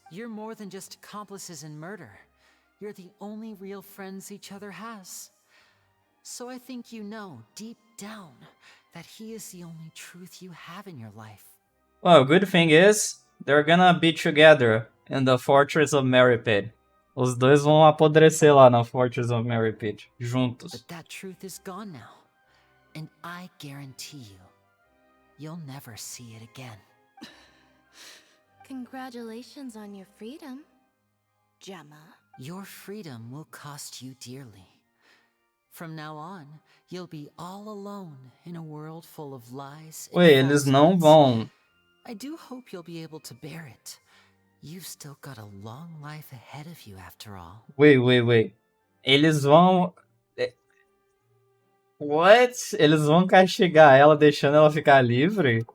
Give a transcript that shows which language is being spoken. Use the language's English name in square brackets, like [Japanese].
[English] You're more than just accomplices in murder. You're the only real friends each other has. So I think you know, deep down, that he is the only truth you have in your life. Well, good thing is, they're gonna be together in the Fortress of Merrypit. [Portuguese] Os dois vão apodrecer lá na Fortress of Merrypit, juntos. [English] But that truth is gone now. And I guarantee you, you'll never see it again. Congratulations on your freedom, Gemma. Your freedom will cost you dearly. From now on, you'll be all alone in a world full of lies and [Portuguese] Ué, eles não vão... [English] I do hope you'll be able to bear it. You've still got a long life ahead of you after all. Wait. [Portuguese] Eles vão... [English] What? [Portuguese] Eles vão castigar ela deixando ela ficar livre?